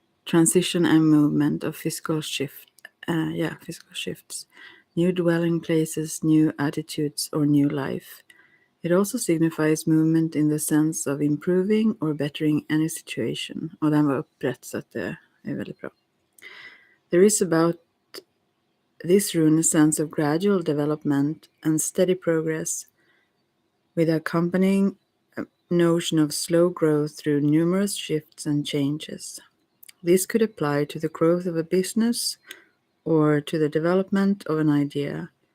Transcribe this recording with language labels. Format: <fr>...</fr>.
<en>Transition and movement of physical shifts. New dwelling places, new attitudes or new life. It also signifies movement in the sense of improving or bettering any situation.</en> <sv>Och den var upprätt så att det är väldigt bra.</sv> <en>There is about this rune a sense of gradual development and steady progress with accompanying notion of slow growth through numerous shifts and changes. This could apply to the growth of a business or to the development of an idea.</en>